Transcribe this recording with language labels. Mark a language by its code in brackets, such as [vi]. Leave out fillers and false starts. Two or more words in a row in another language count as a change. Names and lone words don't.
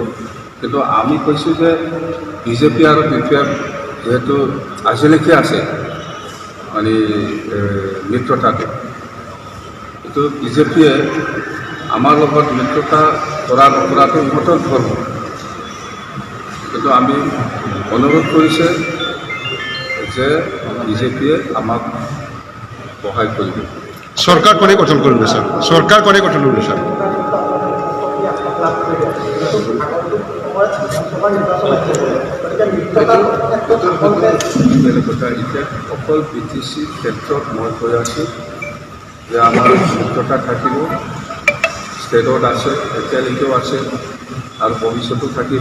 [as] কিন্তু আমি কৈছোঁ যে BJP আৰু BPF যিহেতু আজিলৈকে আছে মানে মিত্ৰতাটো, কিন্তু BJPয়ে আমাৰ লগত মিত্ৰতা কৰা নকৰাটো ইহঁতৰ ধৰ্ম। কিন্তু আমি অনুৰোধ কৰিছে যে BJPয়ে আমাক সহায় কৰিব। [bn] সরকার করে গঠন করবে স্যার, সরকার করে গঠন করবে স্যার। [as] বেলেগ কথা, এতিয়া অকল BTC ক্ষেত্ৰত মই কৈ আছোঁ যে আমাৰ মিত্ৰতা থাকিব, ষ্টেটত আছে, এতিয়ালৈকেও আছে আৰু ভৱিষ্যতো থাকিব।